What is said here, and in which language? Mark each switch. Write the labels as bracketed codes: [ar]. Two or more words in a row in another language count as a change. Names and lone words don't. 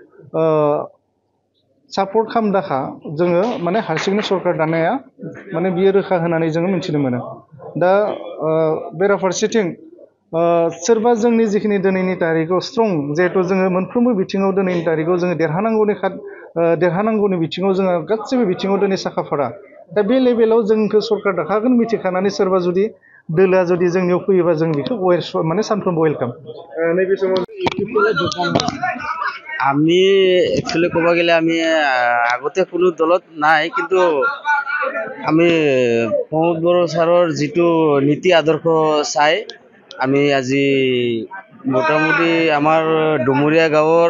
[brx] सापर्ट खालामदाखा जोङो माने हारसिङैनो सरकार दानाया माने बियो रोखा होनानै जोङो मिथिनो मोनो दा बेराफारसेथिं सोरबा जोंनि जिखिनि दिनैनि तारिखआव स्ट्रं जिहेतु जोङो मोनफ्रोमबो बिथिङाव दिनैनि तारिखआव जोङो देरहानांगौनि बिथिङाव जोङो गासैबो बिथिङाव दिनै साखाफारा दा बे लेभेलाव जोंखौ सरकार दाखागोन मिथिखानानै सोरबा जुदि दोलोआ जुदि जोंनियाव फैयोबा जों बेखौ माने सानफ्रोमबो वेलकाम नैबे समाव [as] আমি একচুয়ালি ক'ব গেলে আমি আগতে কোনো দলত নাই কিন্তু আমি প্ৰমোদ বড়ো ছাৰৰ যিটো নীতি আদৰ্শ চাই আমি আজি মোটামুটি আমাৰ ডুমুৰীয়া গাঁৱৰ